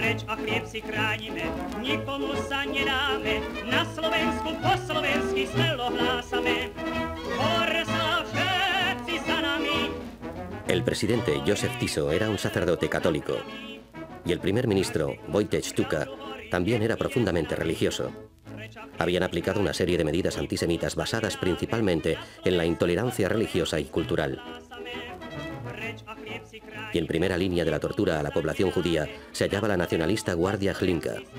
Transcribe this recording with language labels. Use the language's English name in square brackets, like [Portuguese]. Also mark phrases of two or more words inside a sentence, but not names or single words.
[Slovak] Preč a chlieb si chránime, nikomu sa nedáme, na Slovensku po slovensky smelo hlásame. Hore sa všetci za nami. [Spanish] El presidente Joseph Tiso era un sacerdote católico y el primer ministro Wojciech Tuka también era profundamente religioso. Habían aplicado una serie de medidas antisemitas basadas principalmente en la intolerancia religiosa y cultural. Y en primera línea de la tortura a la población judía se hallaba la nacionalista Guardia Hlinka.